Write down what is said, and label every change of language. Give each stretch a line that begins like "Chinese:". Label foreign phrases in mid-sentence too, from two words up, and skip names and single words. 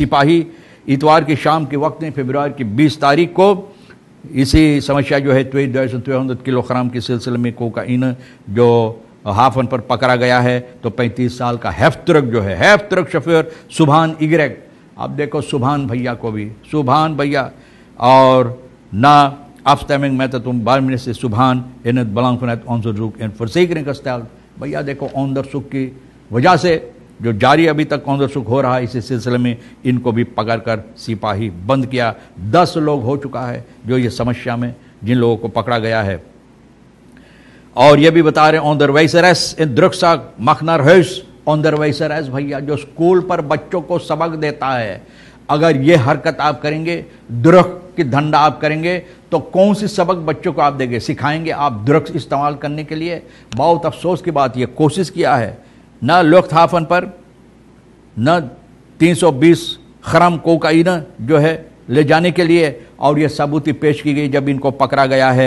Hindi: सिपाही इतवार की शाम के वक्त में फरवरी की 20 तारीख को इसी समस्या जो है 2200 किलोग्राम के सिलसिले में कोकाइन जो हाफन पर पकड़ा गया है। तो 35 साल का हेफ्तरक जो है, हेफ्तरक शफीर सुभान इग्रेक। अब देखो सुभान भैया को भी, सुभान भैया और ना
Dutch: afstemming met het barminister Subhan in het belang van het onderzoek en verzekering gesteld।
Hindi: भैया देखो onderzoek की वजह से जो जारी अभी तक onderzoek हो रहा है इसी सिलसिले में इनको भी पकड़कर सिपाही बंद किया। 10 लोग हो चुका है जो ये समस्या में जिन लोगों को पकड़ा गया है। और ये भी बता रहे
Dutch: onderwijzeres in drugzaak
Hindi: Magnar Huis। onderwijzeres भैया जो स्कूल पर बच्चों को सबक देता है, अगर ये हरकत आप करेंगे, ड्रग की धंधा आप करेंगे, तो कौन सी सबक बच्चों को आप देंगे, सिखाएंगे आप ड्रग्स इस्तेमाल करने के लिए। बहुत अफसोस की बात, ये कोशिश किया है न लुफ्तहाफन पर न 320 ग्राम कोकाइन जो है ले जाने के लिए, और ये सबूती पेश की गई जब इनको पकड़ा गया है।